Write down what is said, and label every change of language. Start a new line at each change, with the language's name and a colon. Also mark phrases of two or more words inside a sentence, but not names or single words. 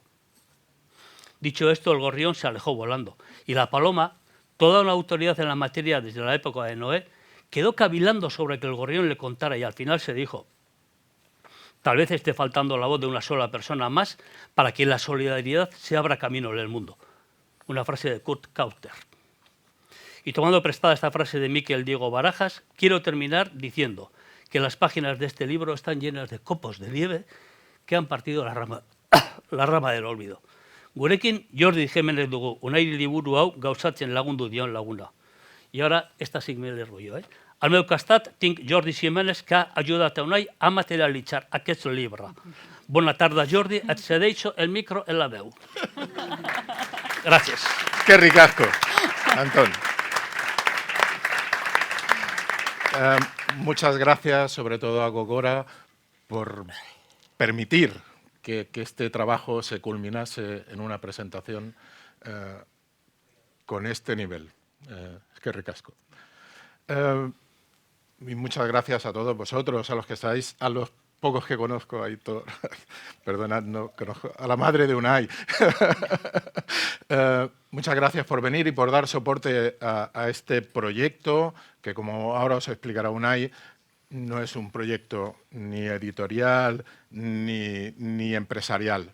Spanish: Dicho esto, el gorrión se alejó volando y la paloma, toda una autoridad en la materia desde la época de Noé, quedó cavilando sobre que el gorrión le contara y al final se dijo, tal vez esté faltando la voz de una sola persona más para que la solidaridad se abra camino en el mundo. Una frase de Kurt Kauter. Y tomando prestada esta frase de Miquel Diego Barajas, quiero terminar diciendo que las páginas de este libro están llenas de copos de nieve que han partido la rama del olvido.
Basque: Gurekin Jordi Jiménez dugu, Unai liburu hau gauzatzen lagundu dion laguna.
Spanish: Y ahora, esta sí me le rollo,
Catalan: Al meu costat tinc Jordi Jiménez que ha ajudat a Unai a materialitzar aquest llibre. Bona tarda, Jordi, et cedeixo el micro en la veu.
Spanish: Gracias. Qué ricasco, Antón. Muchas gracias, sobre todo a Gogora, por permitir que este trabajo se culminase en una presentación con este nivel.
Basque: Eskerrik asko.
Spanish: Y muchas gracias a todos vosotros, a los que estáis, a los pocos que conozco, Aitor, perdonad, no conozco, a la madre de Unai. Muchas gracias por venir y por dar soporte a este proyecto, que como ahora os explicará Unai, no es un proyecto ni editorial ni empresarial.